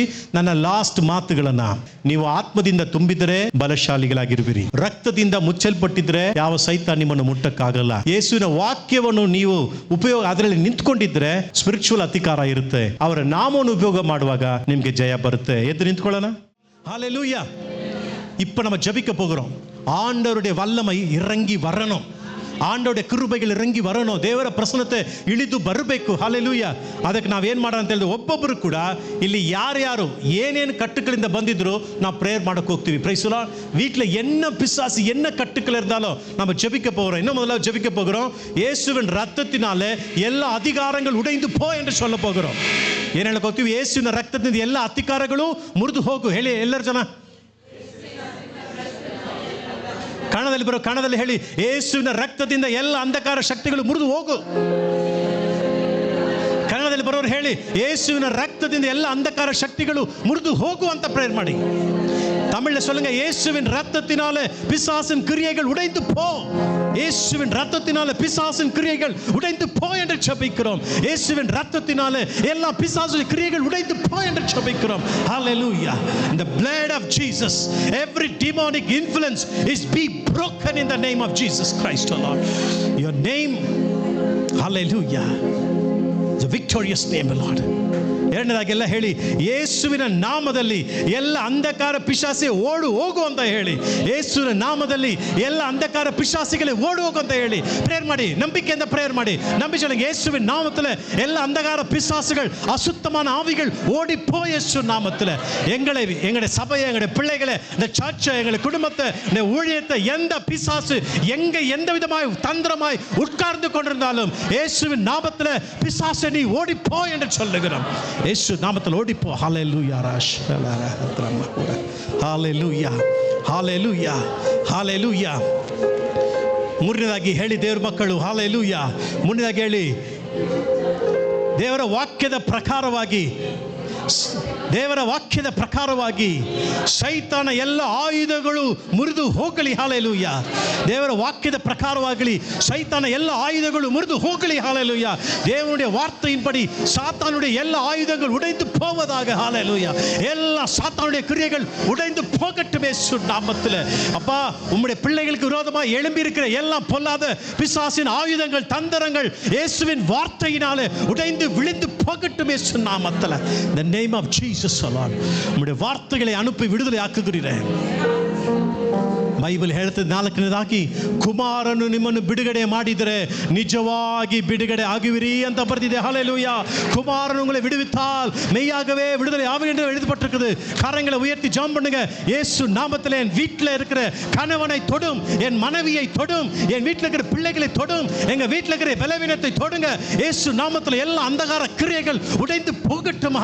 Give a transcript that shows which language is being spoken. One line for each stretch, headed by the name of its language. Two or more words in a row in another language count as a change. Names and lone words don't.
Kannada: ನನ್ನ ಲಾಸ್ಟ್ ಮಾತುಗಳನ್ನ, ನೀವು ಆತ್ಮದಿಂದ ತುಂಬಿದರೆ ಬಲಶಾಲಿಗಳಾಗಿರುವಿರಿ, ರಕ್ತದಿಂದ ಮುಚ್ಚಲ್ಪಟ್ಟಿದ್ರೆ ಯಾವ ಸೈತಾನ್ ನಿಮ್ಮನ್ನು ಮುಟ್ಟಕ್ಕಾಗಲ್ಲ. ಯೇಸುವಿನ ವಾಕ್ಯವನ್ನು ನೀವು ಉಪಯೋಗ ಅದರಲ್ಲಿ ನಿಂತ್ಕೊಂಡಿದ್ರೆ ಸ್ಪಿರಿಚುವಲ್ ಅಧಿಕಾರ ಇರುತ್ತೆ. ಅವರ ನಾಮವನ್ನು ಉಪಯೋಗ ಮಾಡುವಾಗ ನಿಮ್ಗೆ ಜಯ ಬರುತ್ತೆ. ಎದ್ದು ನಿಂತ್ಕೊಳ್ಳೋಣ.
Tamil: ஹல்லேலூயா. இப்ப நம்ம ஜெபிக்க போகிறோம். ஆண்டவருடைய வல்லமை இறங்கி வரணும். ஆண்டோட கிருபைகள் ಇರಂಗಿ வரணும்,
Kannada: ದೇವರ ಪ್ರಸನ್ನತೆ ಇಳಿದು ಬರಬೇಕು. ಹಲ್ಲೆಲೂಯಾ. ಅದಕ್ಕೆ ನಾವೇನು ಮಾಡೋಣ ಅಂತ ಹೇಳಿದ್ರೆ, ಒಬ್ಬೊಬ್ಬರು ಕೂಡ ಇಲ್ಲಿ ಯಾರ್ಯಾರು ಏನೇನು ಕಟ್ಟುಗಳಿಂದ ಬಂದಿದ್ರು ನಾವು ಪ್ರೇಯರ್ ಮಾಡಕ್ಕೆ ಹೋಗ್ತೀವಿ.
English: Praise the Lord.
Tamil: வீட்டில் என்ன பிசாசு என்ன கட்டுக்கள் இருந்தாலும் நம்ம ஜெபிக்க போகிறோம். இன்னும் முதல்ல ஜெபிக்க போகிறோம். இயேசுவின் ரத்தத்தினாலே எல்லா அதிகாரங்கள் உடைந்து போ என்று சொல்ல போகிறோம்.
Kannada: ಏನು ಹೇಳಕ್ಕೆ ಹೋಗ್ತೀವಿ? ಯೇಸುವಿನ ರಕ್ತದಿಂದ ಎಲ್ಲ ಅಧಿಕಾರಗಳು ಮುರಿದು ಹೋಗು. ಹೇಳಿ ಎಲ್ಲರ ಜನ ಕಣದಲ್ಲಿ ಬರೋ ಕಣದಲ್ಲಿ ಹೇಳಿ, ಯೇಸುವಿನ ರಕ್ತದಿಂದ ಎಲ್ಲ ಅಂಧಕಾರ ಶಕ್ತಿಗಳು ಮುರಿದು ಹೋಗು. ಕನ್ನಡದಲ್ಲಿ ಬರೋರು ಹೇಳಿ, ಯೇಸುವಿನ ರಕ್ತದಿಂದ ಎಲ್ಲ ಅಂಧಕಾರ ಶಕ್ತಿಗಳು ಮುರಿದು ಹೋಗು ಅಂತ ಪ್ರೇಯರ್ ಮಾಡಿ.
Tamil: தமிழ்ல சொல்லுங்க, இயேசுவின் ரத்தத்தினாலே பிசாசின் கிரியைகள் உடைந்து போ. இயேசுவின் ரத்தத்தினாலே பிசாசின் கிரியைகள் உடைந்து போ என்று ஜெபிக்கிறோம். இயேசுவின் ரத்தத்தினாலே எல்லா பிசாசின் கிரியைகள் உடைந்து போ என்று ஜெபிக்கிறோம்.
English: Hallelujah. In the blood of Jesus, every demonic influence is be broken in the name of Jesus Christ, O Lord. Your name, hallelujah, the victorious name, O Lord.
Kannada: ಎರಡನೇದಾಗೆಲ್ಲ ಹೇಳಿ, ಯೇಸುವಿನ ನಾಮದಲ್ಲಿ ಎಲ್ಲ ಅಂಧಕಾರ ಪಿಶಾಸಿ ಓಡು ಹೋಗು ಅಂತ ಹೇಳಿ. ಯೇಸುವಿನ ನಾಮದಲ್ಲಿ ಎಲ್ಲ ಅಂಧಕಾರ ಪಿಶಾಸಿಗಳೇ ಓಡು ಹೋಗು ಅಂತ ಹೇಳಿ ಪ್ರೇಯರ್ ಮಾಡಿ. ನಂಬಿಕೆಯಿಂದ ಪ್ರೇಯರ್ ಮಾಡಿ.
Tamil: நம்பிச்சலங்க, இயேசுவின் நாமத்தில் எல்லா அந்தகார பிசாசுகள் அசுத்தமான ஆவிகள் ஓடி போ இயேசு நாமத்தில். எங்களுடைய சபையை, எங்களுடைய பிள்ளைகளை, இந்த சர்ச்சை, எங்களுடைய குடும்பத்தை, இந்த ஊழியத்தை எந்த பிசாசு எந்த விதமாய் தந்திரமாய் உட்கார்ந்து கொண்டிருந்தாலும் இயேசுவின் நாமத்தில் பிசாசை நீ ஓடி போ என்று சொல்லுகிறோம். இயேசு நாமத்தில் ஓடி போ. ஹல்லேலூயா. ஹல்லேலூயா. ஹல்லேலூயா. ஹல்லேலூயா.
Kannada: ಮೂರನೇದಾಗಿ ಹೇಳಿ ದೇವರ ಮಕ್ಕಳು, ಹಲ್ಲೇಲೂಯಾ. ಮುಂದಿನದಾಗಿ ಹೇಳಿ, ದೇವರ ವಾಕ್ಯದ ಪ್ರಕಾರವಾಗಿ ಸೈತಾನ ಎಲ್ಲ ಆಯುಧಗಳು ಮುರಿದು ಹೋಗಲಿ. ಹಲ್ಲೇಲೂಯಾ. ದೇವರ ವಾಕ್ಯದ ಪ್ರಕಾರವಾಗಲಿ
Tamil: சைத்தான எல்லா ஆயுதங்களும் முறிந்து
Kannada: ಹೋಗಲಿ. ஹல்லேலூயா.
Tamil: தேவனுடைய வார்த்தையின்படி சாத்தானுடைய எல்லா ஆயுதங்கள் உடைந்து போவதாக. ஹல்லேலூயா. எல்லா சாத்தானுடைய கிரியைகள் உடைந்து போகட்டும் இயேசு நாமத்தில். அப்பா, உம்முடைய பிள்ளைகளுக்கு விரோதமாக எழும்பி இருக்கிற எல்லா பொல்லாத பிசாசின் ஆயுதங்கள், தந்திரங்கள் இயேசுவின் வார்த்தையினாலே உடைந்து விழுந்து போகட்டும் இயேசு நாமத்தில்.
English: the name of Jesus, Lord.
Tamil: உம்முடைய வார்த்தைகளை அனுப்பி விடுதலை ஆக்குகிறீரே.
Kannada: ಬೈಬಲ್ ಹೇಳ್ತದೆ, ನಾಲ್ಕನೇದಾಗಿ, ಕುಮಾರನು ನಿಮ್ಮನ್ನು ಬಿಡುಗಡೆ ಮಾಡಿದರೆ ನಿಜವಾಗಿ ಬಿಡುಗಡೆ ಆಗುವಿರಿ ಅಂತ ಬರ್ತಿದೆ.
Tamil: ஹல்லேலூயா. குமாரன் உங்களை விடுவித்தால் மெய்யாகவே விடுதலை ஆவீர்கள் என்று எழுதப்பட்டிருக்குது. கரங்களை உயர்த்தி ஜெபம் பண்ணுங்க. இயேசு நாமத்தில் என் வீட்டில் இருக்கிற கணவனை தொடும், என் மனைவியை தொடும், என் வீட்டில் இருக்கிற பிள்ளைகளை தொடும், எங்க வீட்டில் இருக்கிற பலவீனத்தை தொடுங்க. இயேசு நாமத்தில் எல்லா அந்தகார கிரியைகள் உடைந்து போகட்டும்.